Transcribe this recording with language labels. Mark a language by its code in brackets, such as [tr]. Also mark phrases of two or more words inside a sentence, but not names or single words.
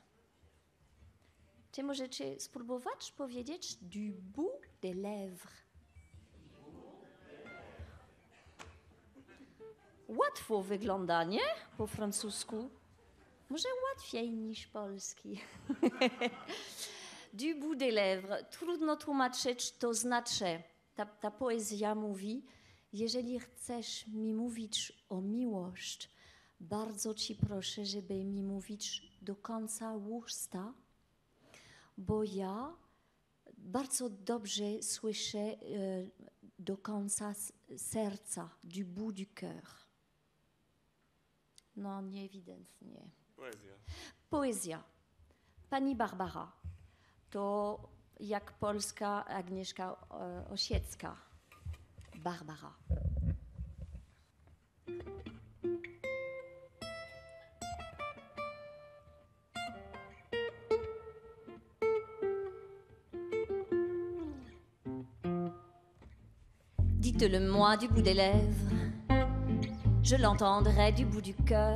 [pl] Czy możecie spróbować powiedzieć [fr] du bout des lèvres? [pl] Łatwo wygląda, nie? Po francusku. Może łatwiej niż polski. [fr] Du bout des lèvres. [pl] Trudno tłumaczyć, to znaczy. Ta poezja mówi, jeżeli chcesz mi mówić o miłość, bardzo ci proszę, żeby mi mówić do końca usta, bo ja bardzo dobrze słyszę do końca serca, [fr] du bout du cœur. [pl] No, nieewidentnie. Poezja. Poezja. Pani Barbara to jak polska Agnieszka Osiecka. Barbara. [fr] Dites-le-moi du bout des lèvres, je l'entendrai du bout du cœur.